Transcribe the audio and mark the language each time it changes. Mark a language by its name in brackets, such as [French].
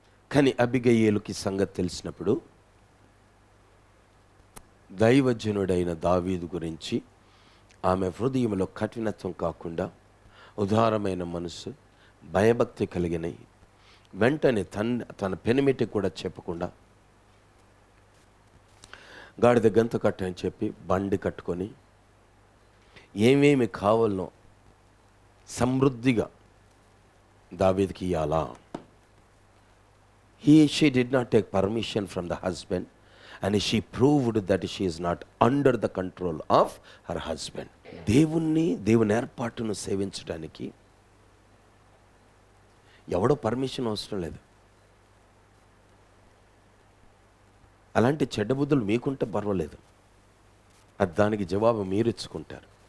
[Telugu] కానీ అబిగయీలుకి సంగతి తెలిసినప్పుడు దైవజనుడైన దావీదు గురించి ఆమె హృదయంలో కఠినత్వం కాకుండా ఉదారమైన మనసు, భయభక్తి కలిగిన వెంటనే తన పెనిమిటి కూడా చెప్పకుండా గాడిద గంత కట్టని చెప్పి బండి కట్టుకొని ఏమేమి కావాలనో సమృద్ధిగా దావీదుకి ఇయ్యాలా. [English] She did not take permission from the husband. And she proved that she is not under the control of her husband. [Telugu] దేవుని ఏర్పాటును సేవించడానికి ఎవడో పర్మిషన్ అవసరం లేదు. అలాంటి చెడ్డ బుద్ధులు మీకుంటే పర్వాలేదు, అది దానికి జవాబు మీరు ఇచ్చుకుంటారు.